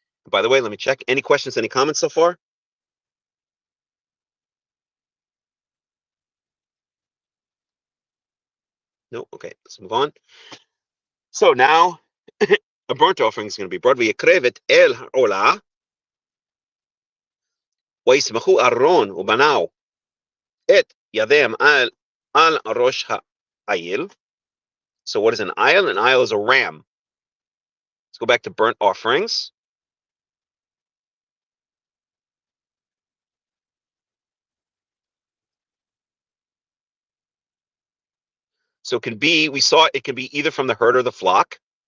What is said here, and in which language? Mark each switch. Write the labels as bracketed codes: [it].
[en] By the way, let me check. Any questions, any comments so far? No? Okay, let's move on. So now a burnt offering is going to be brought. [he] ויקרב אל העולה ויסמכו אהרון ובניו את ידיהם על ראש העיל. [en] So what is an ayil? An ayil is a ram. Let's go back to burnt offerings. So it can be, we saw it can be either from the herd or the flock.